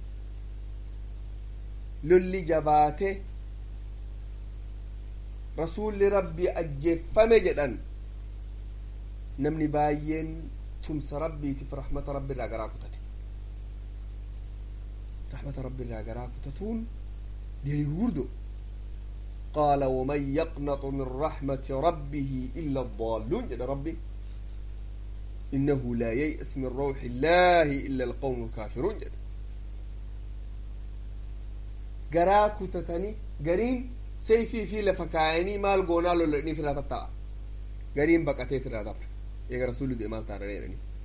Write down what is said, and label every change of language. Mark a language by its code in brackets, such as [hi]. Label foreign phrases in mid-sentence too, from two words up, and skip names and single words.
[om] lolli jabaate rasuulli rabbii ajjeeffame jedhan namni baay'een tumsa rabbiitiif rahmata rabbi irraa garaa kutate rahmata rabbi irraa garaa kutatuun deebii gurguddo [ar] قال ومن يقنط من رحمة ربه إلا الضالون [om] jedha rabbi [ar] إنه لا ييأس من روح الله إلا القوم الكافرون [om] jedha garaa kutatanii gariin sayfii fi lafa kaayanii maal goonaa lolanii firaa tatta'a gariin baqatee firaa dabre eega rasuulli du'e maal taana jedhanii